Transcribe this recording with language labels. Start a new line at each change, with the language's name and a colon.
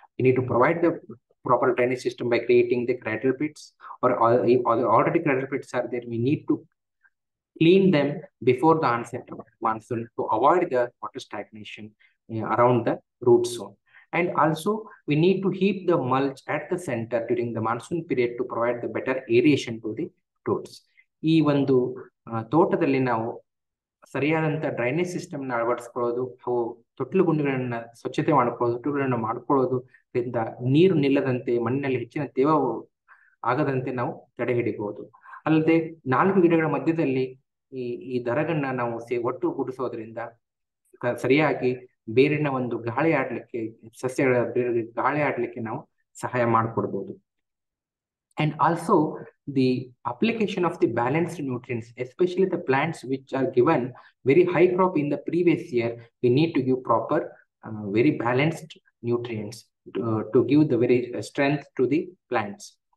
English: We need to provide the proper drainage system by creating the cradle pits, or already cradle pits are there. We need to clean them before the onset of monsoon to avoid the water stagnation around the root zone. And also we need to heap the mulch at the center during the monsoon period to provide the better aeration to the roots.
Kannada: ಈ ಒಂದು ತೋಟದಲ್ಲಿ ನಾವು ಸರಿಯಾದಂತ drainage system ನ ಅಳವಡಿಸ್ಕೊಳ್ಳೋದು, ಅವು ತೊಟ್ಲು ಗುಂಡಿಗಳನ್ನ ಸ್ವಚ್ಛತೆ ಮಾಡ್ಕೊಳ್ಳೋದು, ತೊಟ್ಟುಗಳನ್ನ ಮಾಡ್ಕೊಳ್ಳೋದ್ರಿಂದ ನೀರು ನಿಲ್ಲದಂತೆ ಮಣ್ಣಿನಲ್ಲಿ ಹೆಚ್ಚಿನ ತೇವ ಆಗದಂತೆ ನಾವು ತಡೆ ಹಿಡಿಬಹುದು. ಅಲ್ಲದೆ 4 ಗಿಡಗಳ ಮಧ್ಯದಲ್ಲಿ ಈ ದರಗನ್ನ ನಾವು ಒಟ್ಟುಗೂಡಿಸೋದ್ರಿಂದ ಸರಿಯಾಗಿ ಬೇರಿನ ಒಂದು ಗಾಳಿ ಆಡ್ಲಿಕ್ಕೆ, ಸಸ್ಯಗಳ ಬೇರಿಗೆ ಗಾಳಿ ಆಡ್ಲಿಕ್ಕೆ ನಾವು ಸಹಾಯ ಮಾಡಿಕೊಡ್ಬೋದು.
English: And also the application of the balanced nutrients, especially the plants which are given very high crop in the previous year, we need to give proper very balanced nutrients to give the very strength to the plants.